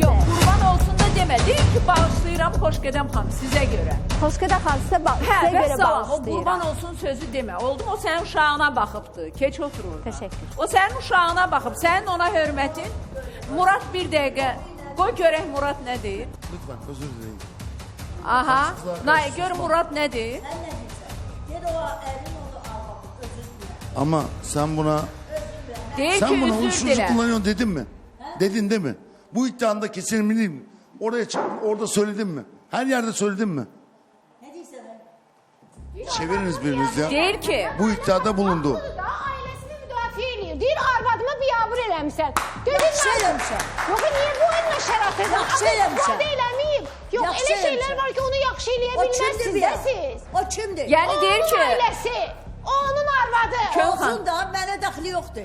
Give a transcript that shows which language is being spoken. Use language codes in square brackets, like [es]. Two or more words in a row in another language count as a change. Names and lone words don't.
[az] Yox, qurban olsun da demə. Deyim ki, bağışlayıram xoş qədəm xanım sizə görə. Xoş qədəm xanım sizə görə bağışlayıram. O qurban olsun sözü demə. Oldu mu? O sənin uşağına baxıbdı. Keç otur orada. Təşəkkür. O sənin uşağına baxıb. Sənin ona hörmətin. Murat bir dəqiqə. Qoy görək Murat nə deyir. [tr] Lütfen özür dileyin. [az] Aha. Gör Murat nə deyir. [tr] Ama sen buna [az] Deyir [tr] sen [az] ki, [tr] buna [az] üzür [tr] uyuşturucu [az] dilə. [tr] kullanıyorsun dedin mi? Dedin değil mi? Bu iddianda kesin bileyim. Oraya çık, orada söyledin mi? Her yerde söyledin mi? Çeviriniz biriniz ya. [az] Deyir ki, [tr] Bu iddiada bulundu. [az] Ailesini müdafiə eləyir. Deyir, arvadıma biabır eləmişsən. yaxşı eləmişəm. Yox, niyə bu oyunla şəraf edir? Yaxşı eləmişəm. İstifadə eləməyib. Yox, Yaxşı elə şeylər eləmişəm. var ki, onu yaxşı eləyə O kimdir bilməzsiniz bir də siz. O kimdir? yəni deyir Onun ki, ailəsi, onun arvadı. Olsun da mənə dəxli yoxdur.